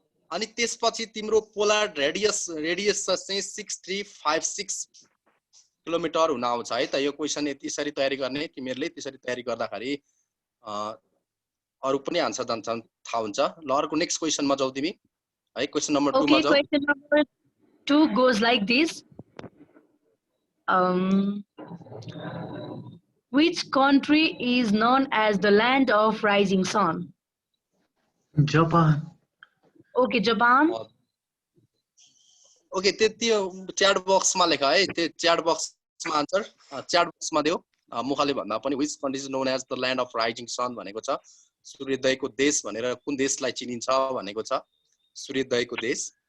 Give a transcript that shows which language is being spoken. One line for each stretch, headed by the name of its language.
Nepali: अनि त्यसपछि तिम्रो पोलर रेडियस चाहिँ 6356 किलोमिटर हुन आउँछ है त यो क्वेशन यसरी तयारी गर्ने तिमीहरुले त्यसरी तयारी गर्दाखेरि अरु पनि आन्सर जान्छन् थाहा हुन्छ ल अर्को नेक्स्ट क्वेशनमा जाऊ तिमी है क्वेशन नम्बर 2 मा जाऊ question number 2
English: goes like this. Which country is known as the land of rising sun? Japan. Okay, Japan.
Nepali: Okay त्यो च्याट बक्समा लेख है त्यो च्याट बक्समा आन्सर च्याट बक्समा देऊ मुखले भन्दा पनि
English: which country is known as the land of rising sun
Nepali: भनेको छ सूर्योदयको देश भनेर कुन देशलाई चिनिन्छ भनेको छ सूर्योदयको देश